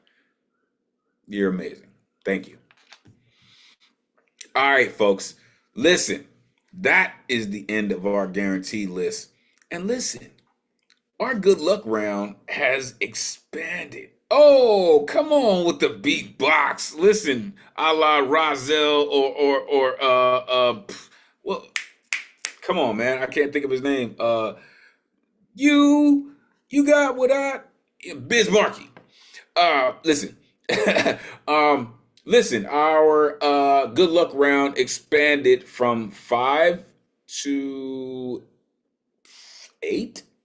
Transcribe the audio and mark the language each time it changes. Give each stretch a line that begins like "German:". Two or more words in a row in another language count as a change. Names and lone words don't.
English: You're amazing. Thank you. All right, folks. Listen, that is the end of our guarantee list. And listen, our good luck round has expanded. Oh, come on with the beatbox. Listen, a la Rozelle well, come on, man. I can't think of his name. You got what Biz Markie. Listen. Listen, our good luck round expanded from 5 to 8.